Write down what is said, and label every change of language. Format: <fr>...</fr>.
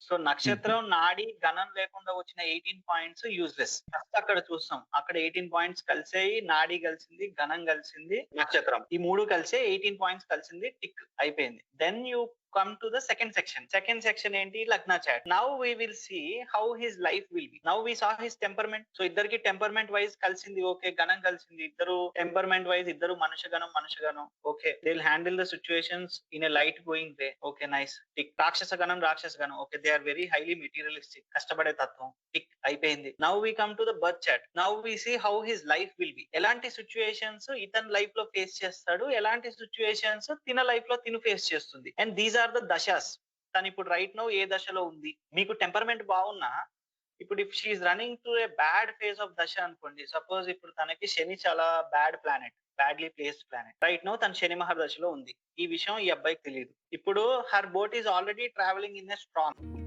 <te>So నక్షత్రం నాడి గణం లేకుండా వచ్చిన 18 పాయింట్స్ యూజ్లెస్. ఫస్ట్ అక్కడ చూస్తాం, అక్కడ 18 పాయింట్స్ కలిసాయి, నాడి కలిసింది, గణం కలిసింది, నక్షత్రం, ఈ మూడు కలిసే 18 పాయింట్స్ కలిసింది, టిక్ అయిపోయింది.</te> <en>Then you come to the second section ఏంటి, లగ్న chart. Now we will see how his life will be. Now we saw his temperament.</en> <te>So ఇద్దరికి టెంపర్మెంట్ వైజ్ కలిసింది, ఓకే. గణం కలిసింది, ఇద్దరు టెంపర్మెంట్ వైజ్ ఇద్దరు మనుషగణం, okay.</te> <en>They will handle the situations in a light going way, okay, nice, tick.</en> <te>రాక్షస గణం, okay,</te> <en>they are very highly materialistic,</en> <te>కష్టపడే తత్వం, టిక్ అయిపోయింది.</te> <en>Now we come to the birth chart. Now we see how his life will be.</en> <te>ఎలాంటి situations ఇతని life లో face చేస్తాడు, ఎలాంటి సిచ్యుయేషన్స్ తిన లైఫ్ లో తిను ఫేస్ చేస్తుంది.</te> <en>And these are the dashas.</en> <te>తను ఇప్పుడు రైట్ నౌ ఏ దశలో ఉంది. మీకు టెంపర్మెంట్ బాగున్నా, ఇప్పుడు</te> <en>if she is running to a bad phase of dasha</en> <te>అనుకోండి, సపోజ్ ఇప్పుడు తనకి శని చాలా bad planet, badly placed planet, right now తన శని మహర్దశలో ఉంది. ఈ విషయం ఈ అబ్బాయికి తెలియదు. ఇప్పుడు</te> <en>her boat is already travelling in a strong</en>